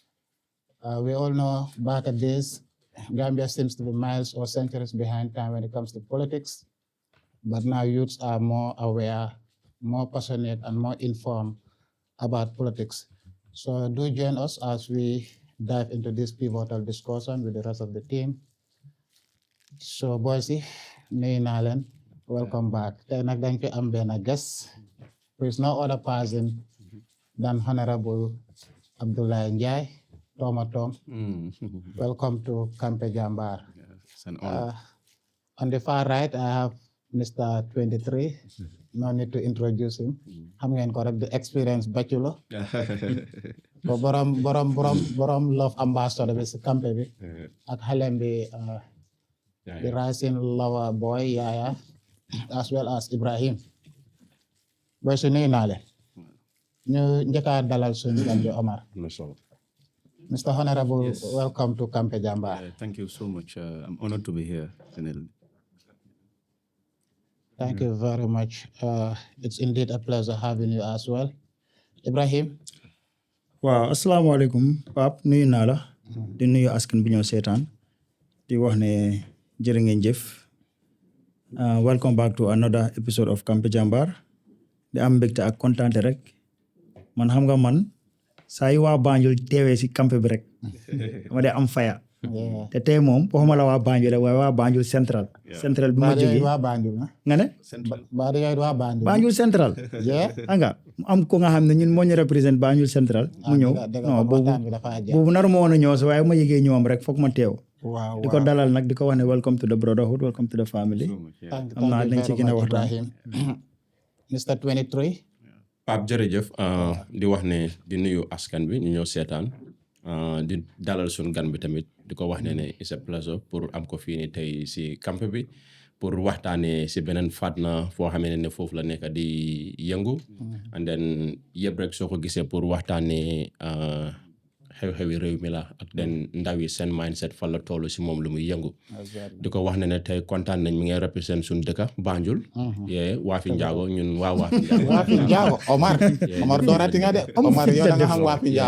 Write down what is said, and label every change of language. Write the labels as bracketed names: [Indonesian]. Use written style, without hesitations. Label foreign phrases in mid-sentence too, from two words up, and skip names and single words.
[English] We all know back at this, Gambia seems to be miles or centuries behind time when it comes to politics, but now youths are more aware, more passionate, and more informed about politics. So do join us as we dive into this pivotal discussion with the rest of the team. [Wolof] So boys yi nuyu naa leen [English] welcome back. [Wolof] Tey nag dañ fi am benn guest [English] who is no other person than Honorable [Wolof] Abdoulie Njai, Toma Tom. [English] Welcome to Campe Jambar. It's an honor. On the far right, I have Mr. 23. No need to introduce him. [Wolof] Xam ngeen ko rek [English] the experienced bachelor. [Wolof] So borom [English] love ambassador [Wolof] bi si campé bi ak xalem bi [English] the rising lover boy [Wolof] Yaya [English] as well as [Wolof] Ibrahim. Boy su nuyu naa leen ñu njëkka dalal suñu gan bi Omar. [English] Mr. Honorable, Yes. welcome to Campe Jambar. Thank you so much. I'm honored to be here. Thank you very much. It's indeed a pleasure having you as well. Ibrahim, [Wolof] waaw asalaamaaleykum Pape nuyu naa la di nuyu askan bi ñoo seetaan di wax ne jërë ngeen jëf [English] welcome back to another episode of [Wolof] Campe Jambar di am mbégte ak kontaante rek man xam nga man saa yi waa Banjul teewee si campé bi rek ma dee am faya te tey moom waxuma la waa Banjul rek waaye waa Banjul Central Central bi ma baadi jógee yooyu waa Banjul na nga ne baadi yooyu waa Banjul Banjul Central yeah nga am ko nga xam ne ñun moo ñu représente Banjul Central mu ñëw non boobu waxtaan bi dafa jeex boobu naru ma woon a ñëw si waaye ma yëgee ñëwam rek foog ma teew waaw di ko dalal nag di ko wax ne [English] welcome to the brotherhood welcome to the family [Wolof] am naa dañ ci gën a waxtaan Ibrahim. Mr. 23. Pape jërëjëf di wax ne di nuyu askan bi ñu ñëw seetaan di dalal suñu gan bi tamit di ko wax ne [English] it's a pleasure [Wolof] pour am ko fii nii tey si camp bi pour waxtaanee si beneen fànn foo xamee ne foofu la nekk di yëngu [English] and then [Wolof] yëpp rek soo ko gisee pour waxtaanee xew-xewi réew mi la ak den ndaw yi seen mindset fan la toll si moom lu muy yëngu di ko wax ne tey kontaan nañ mi ngay represent suñu dëkka Banjul yee Waafi Njaago ñun Waafi Njaago Omar doorati nga de Omar yow da nga xam Waafi Njaago